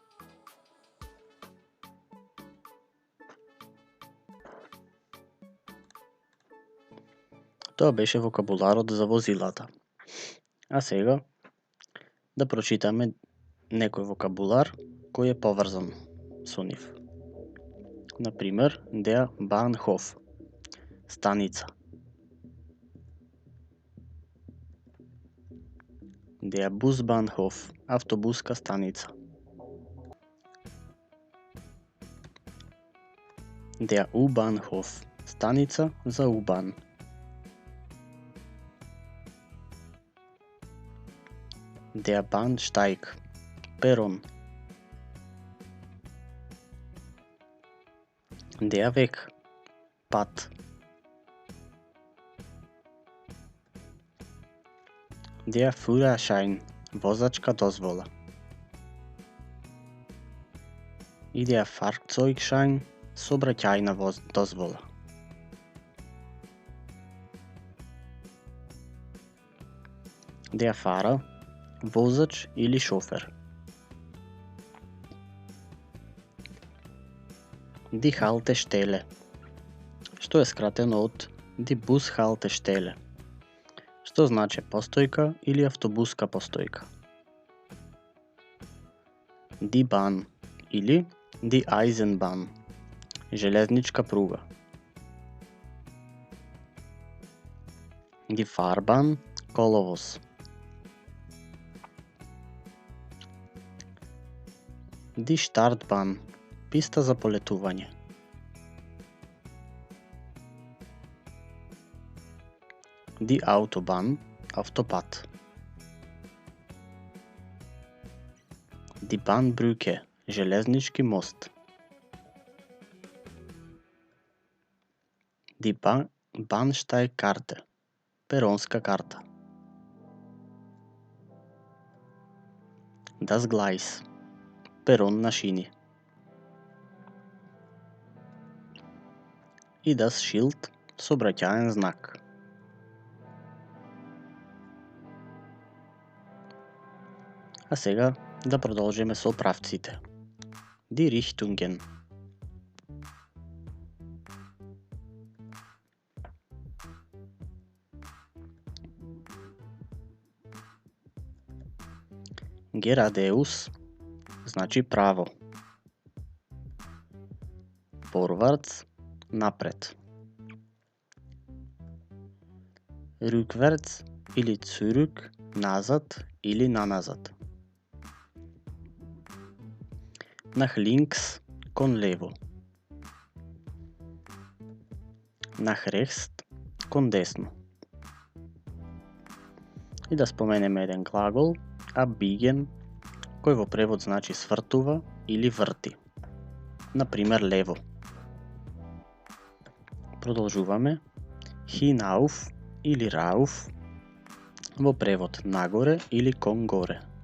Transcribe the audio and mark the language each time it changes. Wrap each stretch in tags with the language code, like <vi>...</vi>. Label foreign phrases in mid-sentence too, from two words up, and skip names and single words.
<mk>Тоа беше вокабуларот за возилата. А сега да прочитаме некој вокабулар кој е поврзан со нив. Например,</mk> <de>der Bahnhof. Станица. Der Busbahnhof.</de> <mk>Автобуска станица.</mk> <de>Der U-Bahnhof.</de> <mk>Станица за U-Bahn.</mk> <de>Der Bahnsteig. Перон. Der Weg. Пат. Der Führerschein.</de> <mk>Возачка дозвола. И</mk> <de>der Fahrzeugschein.</de> <mk>Сообраќајна дозвола.</mk> <de>Der Fahrer.</de> <mk>Возач или шофер.</mk> <de>Die Haltestelle.</de> <mk>Што е скратено од</mk> <de>Die Bushaltestelle.</de> <mk>Што значи постојка или автобуска постојка.</mk> <de>Die Bahn или Die Eisenbahn.</de> <mk>Железничка пруга.</mk> <de>Die Fahrbahn. Коловоз. Die Startbahn.</de> <mk>Писта за полетување.</mk> <de>Die Autobahn. Автопат. Die Bahnbrücke.</de> <mk>Железнички мост.</mk> <de>Die Bahnsteigkarte.</de> <mk>Перонска карта.</mk> <de>Das Gleis.</de> <mk>Перон на шини. И</mk> <de>das Schild.</de> <mk>Сообраќаен знак. А сега да продолжиме со правците.</mk> <de>Die Richtungen. Geradeus</de> <mk>значи право.</mk> <de>Vorwärts напред.</de> <mk>Rückwärts или zurück назад или наназад.</mk> <de>Nach links</de> <mk>кон лево.</mk> <de>Nach rechts</de> <mk>кон десно. И да споменеме еден глагол, abbiegen, кој во превод значи свртува или врти. Например, лево. Продолжуваме. Hinauf или rauf, во превод нагоре или кон горе.</mk>